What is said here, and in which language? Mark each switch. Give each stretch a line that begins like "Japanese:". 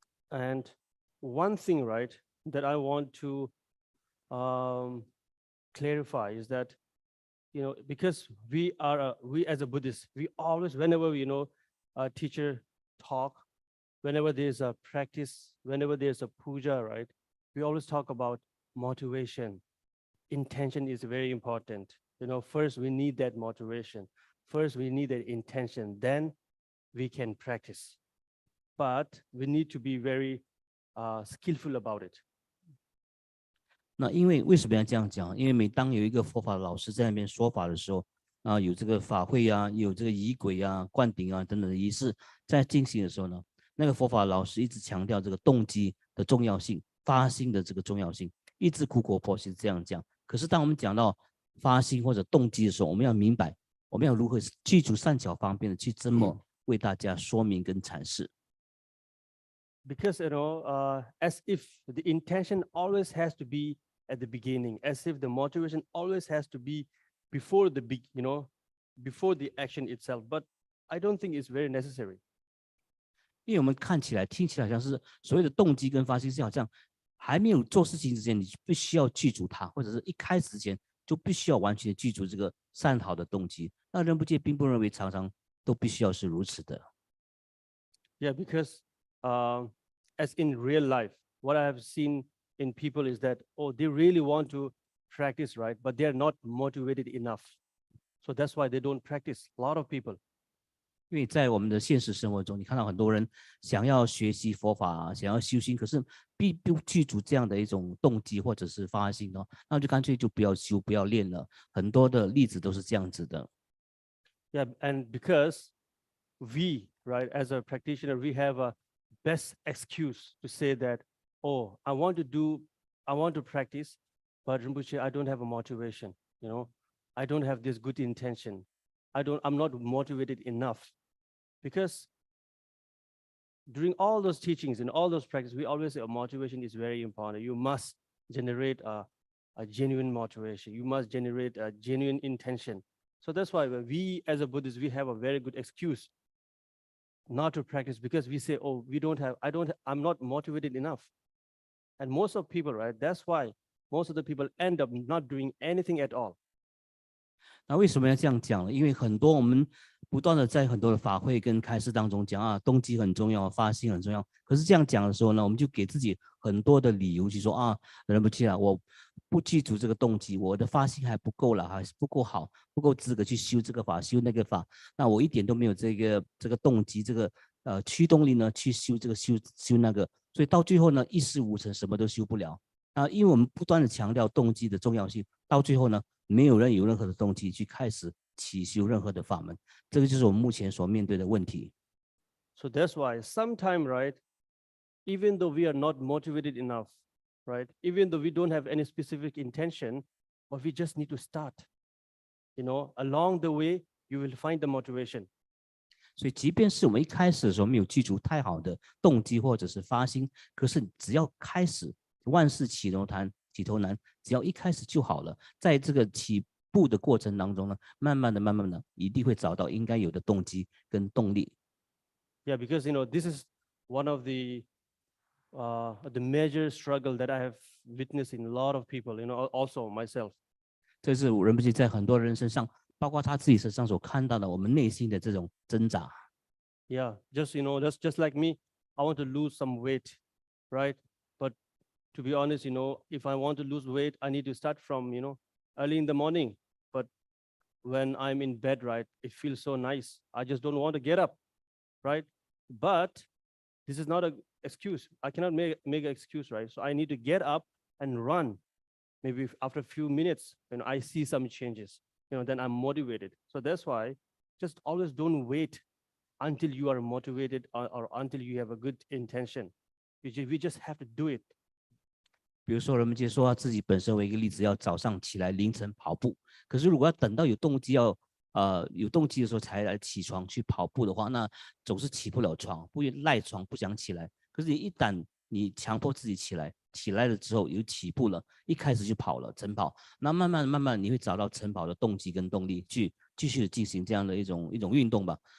English: And one thing, right, that I want to clarify is that, because we as a Buddhist, we always, whenever a teacher talk, whenever there's a practice, whenever there's a puja, right, we always talk about motivation. Intention is very important. First we need that motivation. First we need that intention. Then we can practice. But we need to be very skillful about it.
Chinese: 那因为什么要这样讲？因为每当有一个佛法老师在那边说法的时候，有这个法会啊，有这个仪轨啊、灌顶啊等等的仪式在进行的时候呢，那个佛法老师一直强调这个动机的重要性、发心的这个重要性，一直苦口婆心这样讲。可是当我们讲到发心或者动机的时候，我们要明白，我们要如何具足善巧方便的去这么为大家说明跟阐释。
English: Because as if the intention always has to be at the beginning, as if the motivation always has to be before before the action itself. But I don't think it's very necessary.
Chinese: 因为我们看起来、听起来好像是所谓的动机跟发心是好像还没有做事情之前，你必须要具足它，或者是一开始之前就必须要完全的具足这个善好的动机。那仁波切并不认为常常都必须要是如此的。
English: Yeah, because as in real life, what I have seen in people is that, they really want to practice, right? But they're not motivated enough. So that's why they don't practice. A lot of people.
Chinese: 因为在我们的现实生活中，你看到很多人想要学习佛法、想要修心，可是并不具足这样的一种动机或者是发心哦，那就干脆就不要修、不要练了。很多的例子都是这样子的。
English: Yeah, and because we, right, as a practitioner, we have a best excuse to say that, I want to practice, but Rinpoche, I don't have a motivation, I don't have this good intention. I'm not motivated enough. Because during all those teachings and all those practices, we always say motivation is very important. You must generate a genuine motivation. You must generate a genuine intention. So that's why we as a Buddhist, we have a very good excuse not to practice, because we say, I'm not motivated enough. And most of people, right, that's why most of the people end up not doing anything at all.
Chinese: 那为什么要这样讲呢？因为很多我们不断的在很多的法会跟开示当中讲动机很重要，发心很重要。可是这样讲的时候呢，我们就给自己很多的理由去说仁波切我不具足这个动机，我的发心还不够了，还是不够好，不够资格去修这个法，修那个法。那我一点都没有这个动机，这个驱动力呢，去修这个修那个，所以到最后呢，一事无成，什么都修不了。因为我们不断的强调动机的重要性，到最后呢，没有人有任何的动机去开始起修任何的法门，这个就是我们目前所面对的问题。
English: So that's why sometimes, right, even though we are not motivated enough, right, even though we don't have any specific intention, but we just need to start. Along the way, you will find the motivation.
Chinese: 所以即便是我们一开始的时候没有记住太好的动机或者是发心，可是只要开始，万事起头难，只要一开始就好了。在这个起步的过程当中呢，慢慢的，一定会找到应该有的动机跟动力。
English: Yeah, because this is one of the major struggle that I have witnessed in a lot of people. Also myself.
Chinese: 这是仁波切在很多人身上，包括他自己身上所看到的我们内心的这种挣扎。
English: Yeah, just like me, I want to lose some weight, right? But to be honest, if I want to lose weight, I need to start from, early in the morning. But when I'm in bed, right, it feels so nice. I just don't want to get up, right? But this is not an excuse. I cannot make an excuse, right? So I need to get up and run. Maybe after a few minutes, I see some changes, then I'm motivated. So that's why just always don't wait until you are motivated or until you have a good intention. We just have to do it.
Chinese: 比如说，人们就说他自己本身为一个例子，要早上起来凌晨跑步。可是如果要等到有动机的时候才来起床去跑步的话，那总是起不了床，不愿赖床，不想起来。可是一旦你强迫自己起来了之后有起步了，一开始就跑了晨跑，那慢慢你会找到晨跑的动机跟动力，去继续进行这样的一种运动吧。